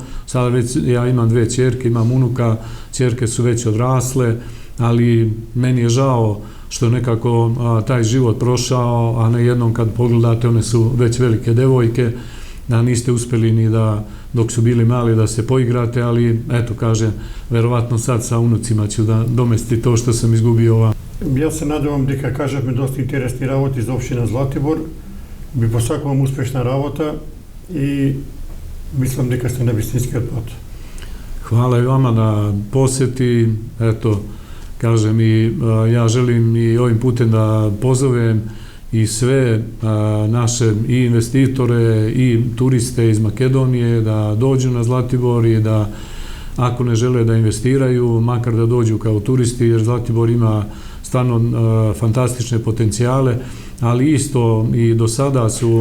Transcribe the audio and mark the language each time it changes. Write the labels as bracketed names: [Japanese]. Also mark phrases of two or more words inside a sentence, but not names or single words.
[Serbian] Sada već ja imam 2 ćerke, imam unuka, ćerke su već odrasle, ali meni je žao što nekako taj život prošao, a ne jednom kad pogledate one su već velike devojke, da niste uspeli ni da dok su bili mali da se poigrate, ali eto kažem, verovatno sad sa unucima ću da domesti to što sam izgubio ovamo. Ja se nadam [Macedonian] дека кажавме доста интересни работи за општина Златибор. Би посакувам успешна работа и мислам дека сте на вистинскиот пат. [Serbian] Hvala i vama na poseti, eto, kažem i ja želim i ovim putem da pozovem i sve naše i investitore i turiste iz Makedonije da dođu na Zlatibor i da ako ne žele da investiraju, makar da dođu kao turisti, jer Zlatibor ima stvarno fantastične potencijale, ali isto i do sada su...